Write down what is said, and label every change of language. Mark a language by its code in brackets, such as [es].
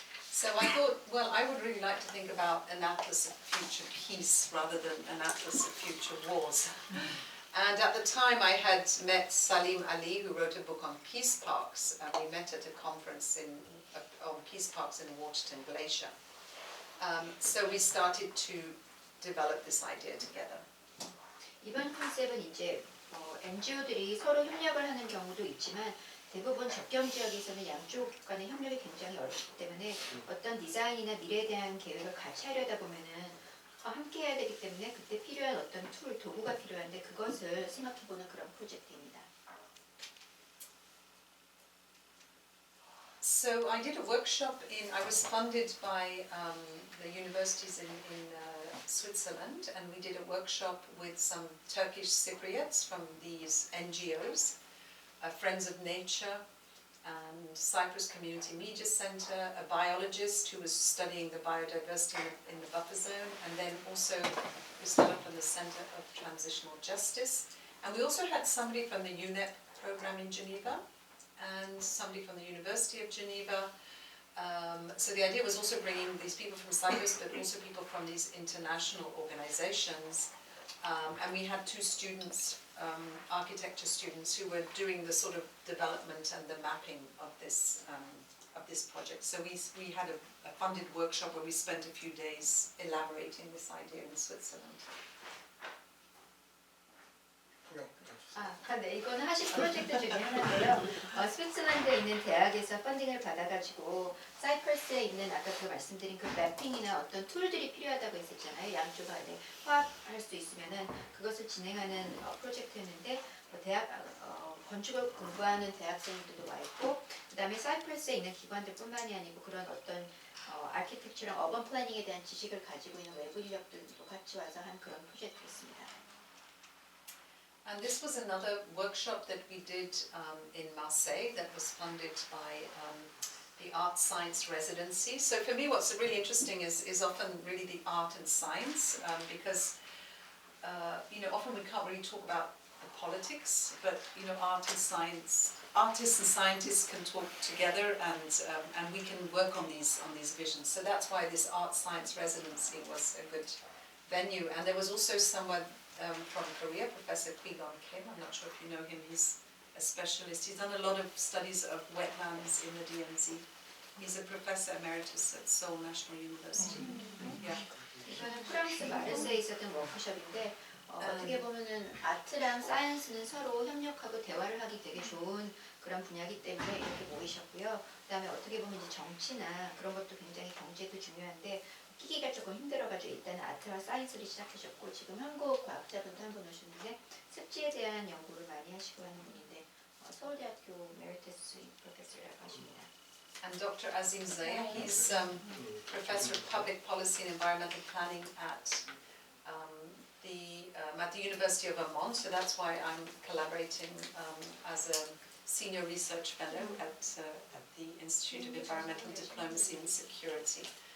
[en] So I thought, well, I would really like to think about an atlas of future peace rather than an atlas of future wars. And at the time I had met Salim Ali, who wrote a book on peace parks. We met at a conference on peace parks in Waterton Glacier. So we started to develop this idea together. [ko] 이번 컨셉은 이제 NGO들이 서로 협력을 하는 경우도 있지만, 대부분 접경 지역에서는 양쪽 간의 협력이 굉장히 어렵기 때문에 어떤 디자인이나 미래에 대한 계획을 같이 하려다 보면은 함께 해야 되기 때문에 그때 필요한 어떤 툴, 도구가 필요한데 그것을 생각해보는 그런 프로젝트입니다. [en] So I did a workshop I was funded by the universities in Switzerland, and we did a workshop with some Turkish Cypriots from these NGOs, Friends of Nature, and Cyprus Community Media Centre, a biologist who was studying the biodiversity in the buffer zone, and then also Christina from the Centre of Transitional Justice. And we also had somebody from the UNEP program in Geneva, and somebody from the University of Geneva. So the idea was also bringing these people from Cyprus, but also people from these international organizations. And we had two students, architecture students, who were doing the sort of development and the mapping of this project. So we had a funded workshop where we spent a few days elaborating this idea in Switzerland. [ko] 네, 이거는 하실 프로젝트 중에 하나인데요. 스위tzerland에 있는 대학에서 펀딩을 받아가지고 사이프러스에 있는 아까 그 말씀드린 그 매핑이나 어떤 툴들이 필요하다고 했었잖아요. 양쪽 안에 화합할 수 있으면은 그것을 진행하는 프로젝트였는데 대학 건축을 공부하는 대학생들도 와 있고, 그다음에 사이프러스에 있는 기관들뿐만이 아니고 그런 어떤 아키텍처랑 어번 플래닝에 대한 지식을 가지고 있는 외부 인력들도 같이 와서 한 그런 프로젝트였습니다. [en] And this was another workshop that we did in Marseille that was funded by the Art Science Residency. So for me what's really interesting is often really the art and science because often we can't really talk about the politics, but art and science, artists and scientists can talk together and we can work on these visions. So that's why this Art Science Residency was a good venue. And there was also someone from Korea, Professor Kwi-gon Kim. I'm not sure if you know him. He's a specialist. He's done a lot of studies of wetlands in the DMZ. He's a professor emeritus at Seoul National University. Yeah. [ko] 이거는 프랑스 마르세에 있었던 워크숍인데 어떻게 보면은 아트랑 사이언스는 서로 협력하고 대화를 하기 되게 좋은 그런 분야이기 때문에 이렇게 모이셨고요. 그다음에 어떻게 보면 이제 정치나 그런 것도 굉장히 경제도 중요한데 끼기가 조금 힘들어가지고 일단 아트와 사이언스를 시작하셨고, 지금 한국 과학자분도 한 분 오셨는데 습지에 대한 연구를 많이 하시고 하는 분인데 서울대학교 메리터스 프로페서라고 하십니다. [en] And Dr. Azim Zaya, he's Professor of Public Policy and Environmental Planning at the at the University of Vermont, so that's why I'm collaborating as a senior research fellow at the Institute of Environmental Diplomacy and Security.